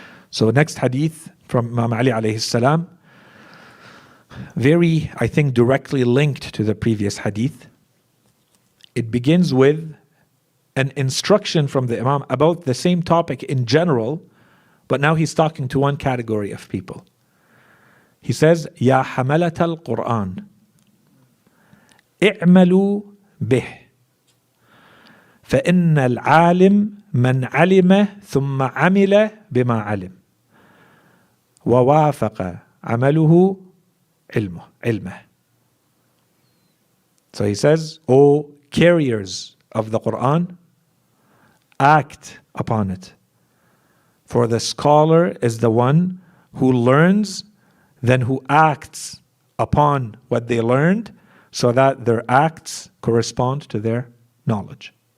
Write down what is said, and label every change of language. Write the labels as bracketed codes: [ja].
[en] So next hadith from Imam Ali alayhi salam, very, I think, directly linked to the previous hadith. It begins with an instruction from the Imam about the same topic in general, but now he's talking to one category of people. [ar] He says, يا حملة القرآن اعملوا به فإن العالم من علم ثم عمل بما علم ووافق عمله علمه. [en] So he says, O carriers of the Quran, act upon it. For the scholar is the one who learns, then who acts upon what they learned, so that their acts correspond to their knowledge.